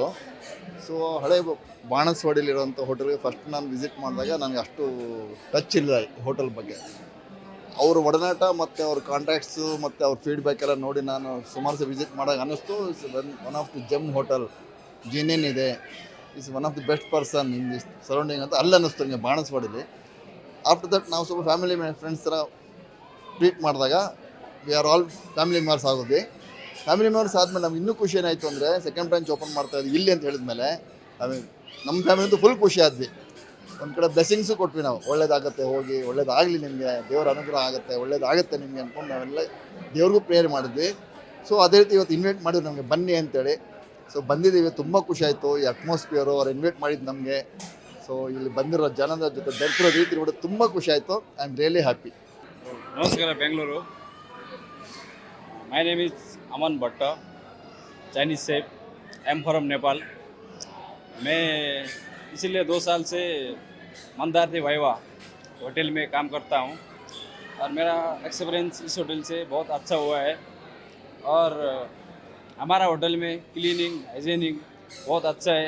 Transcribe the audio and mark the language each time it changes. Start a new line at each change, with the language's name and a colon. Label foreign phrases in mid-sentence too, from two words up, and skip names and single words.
Kannada: ಸೊ ಹಳೆ ಬಾಣಸವಾಡಿಲಿರುವಂಥ ಹೋಟೆಲ್ಗೆ ಫಸ್ಟ್ ನಾನು ವಿಸಿಟ್ ಮಾಡಿದಾಗ ನನಗೆ ಅಷ್ಟು ಟಚ್ ಇಲ್ಲ ಹೋಟೆಲ್ ಬಗ್ಗೆ. ಅವ್ರ ಒಡನಾಟ ಮತ್ತು ಅವ್ರ ಕಾಂಟ್ಯಾಕ್ಟ್ಸು ಮತ್ತು ಅವ್ರ ಫೀಡ್ಬ್ಯಾಕ್ ಎಲ್ಲ ನೋಡಿ ನಾನು ಸುಮಾರು ಸಹ ವಿಸಿಟ್ ಮಾಡಿದಾಗ ಅನ್ನಿಸ್ತು,
English: it's one of the gem hotel,
Kannada: ಜಿನೇನ್ ಇದೆ,
English: is one of the best person in this surrounding
Kannada: ಅಂತ ಅಲ್ಲಿ ಅನ್ನಿಸ್ತು ನನಗೆ ಬಾಣಸವಾಡಿಲಿ.
English: after that
Kannada: ನಾವು ಸ್ವಲ್ಪ
English: family friends
Kannada: ಥರ ಟ್ರೀಟ್ ಮಾಡಿದಾಗ
English: we are all family members
Kannada: ಆಗೋದ್ವಿ.
English: family members
Kannada: ಆದಮೇಲೆ ನಮ್ಗೆ ಇನ್ನೂ ಖುಷಿ ಏನಾಯಿತು ಅಂದರೆ
English: second branch open
Kannada: ಮಾಡ್ತಾಯಿದ್ವಿ ಇಲ್ಲಿ ಅಂತ ಹೇಳಿದ್ಮೇಲೆ ನಮ್ಮ ಫ್ಯಾಮಿಲಿಂದು ಫುಲ್ ಖುಷಿ ಆದ್ವಿ. ಒಂದು ಕಡೆ ಬ್ಲೆಸ್ಸಿಂಗ್ಸು ಕೊಟ್ವಿ ನಾವು, ಒಳ್ಳೇದಾಗುತ್ತೆ, ಹೋಗಿ ಒಳ್ಳೇದಾಗಲಿ ನಿಮಗೆ, ದೇವರ ಅನುಗ್ರಹ ಆಗುತ್ತೆ, ಒಳ್ಳೇದಾಗುತ್ತೆ ನಿಮಗೆ ಅಂದ್ಕೊಂಡು ನಾವೆಲ್ಲ ದೇವ್ರಿಗೂ ಪ್ರೇಯರ್ ಮಾಡಿದ್ವಿ. ಸೊ ಅದೇ ರೀತಿ ಇವತ್ತು ಇನ್ವೈಟ್ ಮಾಡಿದ್ರು ನಮಗೆ ಬನ್ನಿ ಅಂತೇಳಿ. ಸೊ ಬಂದಿದ್ದೀವಿ, ತುಂಬ ಖುಷಿ ಆಯಿತು. ಈ ಅಟ್ಮಾಸ್ಫಿಯರು ಅವ್ರು ಇನ್ವೈಟ್ ಮಾಡಿದ್ದು ನಮಗೆ. ಸೊ ಇಲ್ಲಿ ಬಂದಿರೋ ಜನದ ಜೊತೆ ಬೆರೆತಿರೋ ರೀತಿ ನೋಡಿ ತುಂಬ ಖುಷಿ ಆಯಿತು.
English: I am really happy. ನಮಸ್ಕಾರ ಬೆಂಗಳೂರು. my name is अमन भट्ट, Chinese chef, am from Nepal.
Hindi: मैं इसीलिए 2 साल से मंदार्ती वैभव होटल में काम करता हूँ और मेरा एक्सपीरियंस इस होटल से बहुत अच्छा हुआ है. और हमारा होटल में
English: cleaning, hygiening
Hindi: बहुत अच्छा है.